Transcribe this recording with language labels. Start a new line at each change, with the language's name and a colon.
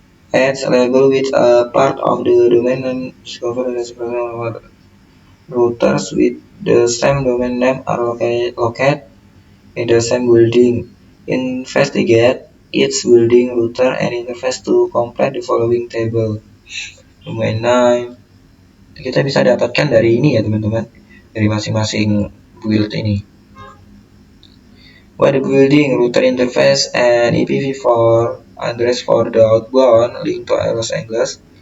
English: Adds label with a part of the domain and discover the routers with the same domain name are located in the same building. Investigate each building router and interface to complete the following table.
Indonesian: Domain name kita bisa dapatkan dari ini ya, teman-teman, dari masing-masing build ini.
English: Where the building router interface and IPv4 address for the outbound link to Los Angeles.